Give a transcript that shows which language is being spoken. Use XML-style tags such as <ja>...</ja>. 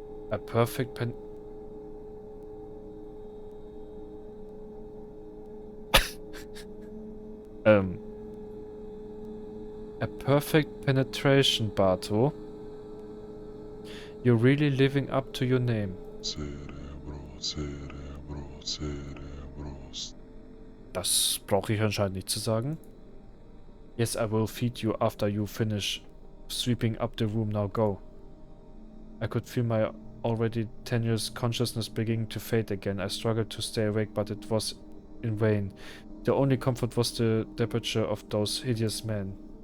<en>A perfect a perfect penetration, Barto. You're really living up to your name.</en> <de>Das brauche ich anscheinend nicht zu sagen.</de> <en>Yes, I will feed you after you finish sweeping up the room. Now go. I could feel my already tenuous consciousness beginning to fade again. I struggled to stay awake, but it was in vain. The only comfort was the departure of those hideous men.</en>